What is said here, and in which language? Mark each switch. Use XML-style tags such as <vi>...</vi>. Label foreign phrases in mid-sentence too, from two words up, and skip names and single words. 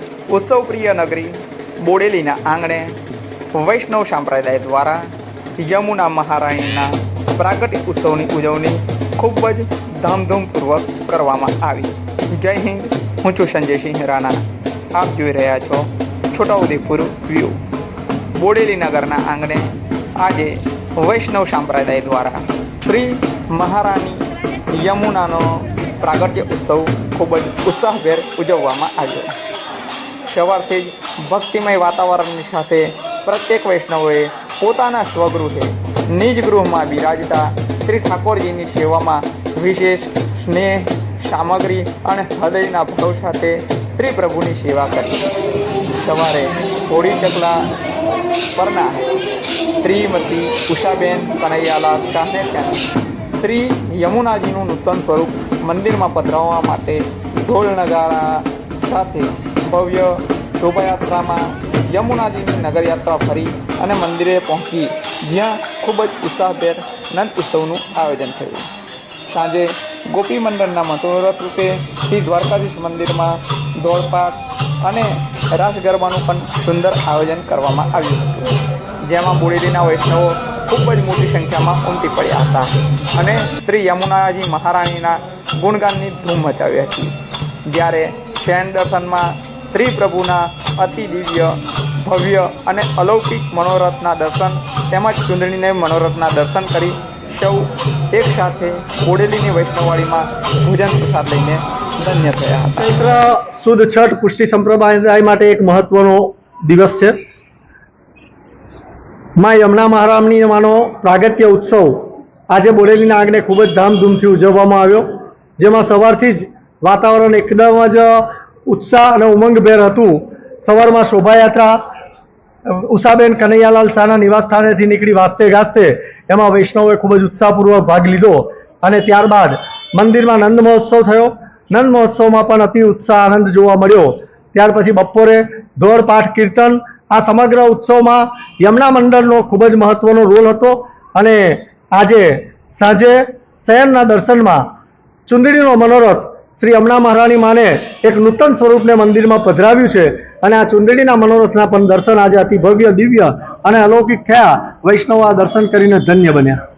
<gu>ઉત્સવ પ્રિય નગરી બોડેલીના આંગણે વૈષ્ણવ સંપ્રદાય દ્વારા યમુના મહારાણીના પ્રાગટ્ય ઉત્સવની ઉજવણી ખૂબ જ ધામધૂમપૂર્વક કરવામાં આવી। જય હિંદ, હું છું સંજય સિંહ રાણા. આપ જોઈ રહ્યા છો છોટાઉદેપુર વ્યૂ। બોડેલી નગરના આંગણે આજે વૈષ્ણવ સંપ્રદાય દ્વારા શ્રી મહારાણી યમુનાનો પ્રાગટ્ય ઉત્સવ ખૂબ જ ઉત્સાહભેર ઉજવવામાં આવ્યો। સવારથી જ ભક્તિમય વાતાવરણની સાથે પ્રત્યેક વૈષ્ણવોએ પોતાના સ્વગૃહે નિજ ગૃહમાં બિરાજતા શ્રી ઠાકોરજીની સેવામાં વિશેષ સ્નેહ સામગ્રી અને હૃદયના ભાવ સાથે શ્રી પ્રભુની સેવા કરી। સવારે હોડી ચકલા પરના શ્રીમતી ઉષાબેન કન્હૈયાલાલ શાહને ત્યાં શ્રી યમુનાજીનું નૂતન સ્વરૂપ મંદિર મેં પધરાવવા માટે ઢોલ નગારા સાથે ભવ્ય શોભાયાત્રા મેં યમુનાજીની નગરયાત્રા ફરી અને મંદિરે પહોંચી, જ્યાં ખૂબ જ ઉત્સાહભેર નંદ ઉત્સવનું આયોજન થયું। સાંજે ગોપી મંડલના મનોરથ રૂપે શ્રી દ્વારકાધીશ મંદિર મેં દોડપાટ અને રાસ ગરબાનું પણ સુંદર આયોજન કરવામાં આવ્યું હતું, જેમાં બોડેલીના વૈષ્ણવો ખૂબ જ મોટી સંખ્યા મેં ઉમટી પડ્યા હતા અને શ્રી યમુનાજી મહારાણીના ગુણગાનની ધૂમ મચાવી હતી। જ્યારે શયન દર્શન મેં શ્રી પ્રભુના અતિ દિવ્ય ભવ્ય અને અલૌકિક મનોરથના દર્શન તેમજ ચૂંદણીને મનોરથના દર્શન કરી સૌ એક સાથે બોડેલીની વૈષ્ણવવાડી મેં ભોજન પ્રસાદ લઈને ધન્ય થયા હતા। ચૈત્ર સુદ છઠ પુષ્ટિ સંપ્રદાય માટે એક મહત્વનો દિવસ છે। માં યમુના મહારાની માનો પ્રાગટ્ય ઉત્સવ આજ બોડેલીના આંગણે ખૂબ જ ધામધૂમથી ઉજવવામાં આવ્યો, જેમાં સવારથી જ વાતાવરણ એકદમ જ ઉત્સાહ અને ઉમંગભેર હતું। સવારમાં શોભાયાત્રા ઉષાબેન કન્હૈયાલાલ શાહના નિવાસસ્થાનેથી નીકળી વાસ્તે ગાસ્તે એમાં વૈષ્ણવોએ ખૂબ જ ઉત્સાહપૂર્વક ભાગ લીધો અને ત્યારબાદ મંદિરમાં નંદ મહોત્સવ થયો। નંદ મહોત્સવમાં પણ અતિ ઉત્સાહ આનંદ જોવા મળ્યો. ત્યાર પછી બપોરે દોડ પાઠ કીર્તન આ સમગ્ર ઉત્સવમાં યમુના મંડલનો ખૂબ જ મહત્વનો રોલ હતો અને આજે સાંજે શયનના દર્શનમાં ચૂંદડીનો મનોરથ શ્રી યમુના મહારાણી માને એક નૂતન સ્વરૂપને મંદિર મેં પધરાવ્યું છે અને આ ચૂંદડીના મનોરથના પણ દર્શન આજ અતિ ભવ્ય દિવ્ય અને અલૌકિક થયા। વૈષ્ણવ આ દર્શન કરીને ધન્ય બન્યા।</gu>